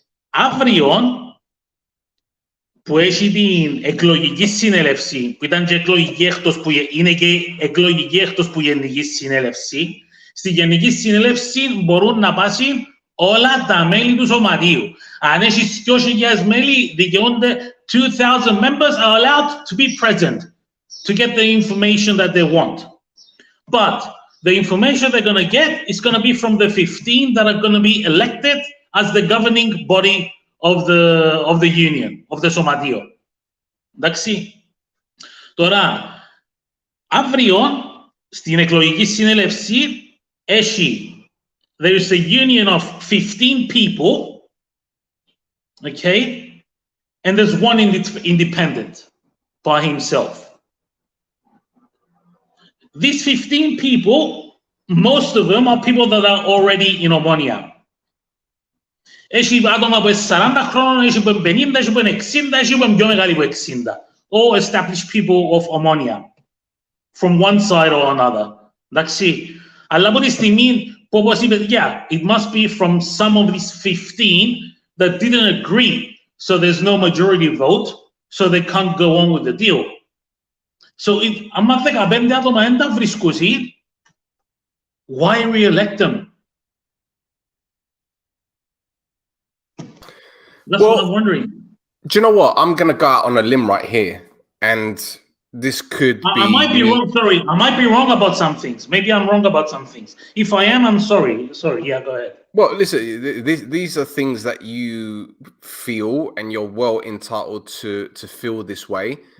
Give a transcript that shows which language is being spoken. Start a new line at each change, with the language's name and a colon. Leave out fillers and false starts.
Greek: Αύριο που έχει την εκλογική συνέλευση, που ήταν και εκλογική έκτος που είναι και εκλογική έκτος που γενική συνέλευση, στη γενική συνέλευση μπορούν να πάσουν όλα τα μέλη του Σωματείου. Αν έχει 2.000 μέλη, δικαιούνται
English: 2,000 members are allowed to be present to get the information that they want. But the information they're going to get is going to be from the 15 that are going to be elected as the governing body of the union, of the Somatio.
Greek: Εντάξει. Τώρα, αύριο, στην εκλογική συνέλευση, έχει,
English: there is a union of 15 people, okay, and there's one independent by himself. These 15 people, most of them are people that are already in Omonoia.
Greek: Έχει άτομα που είναι 40 χρόνων, έχει που είναι 50, έχει που είναι 60, έχει που είναι πιο μεγάλοι που 60.
English: All established people of Omonoia, from one side or another.
Greek: Εντάξει. Αλλά από τη στιγμή που όπως είπε,
English: yeah, it must be from some of these 15 that didn't agree, so there's no majority vote, so they can't go on with the deal.
Greek: So, άμα 15 άτομα δεν τα βρίσκουσι,
English: why re-elect them? That's what I'm wondering. Do you know what? I'm going to go out on a limb right here. And this could be. I might be wrong. Sorry, I might be wrong about some things. Maybe I'm wrong about some things. If I am, I'm sorry. Sorry. Yeah, go ahead. Well, listen, these are things that you feel, and you're well entitled to feel this way.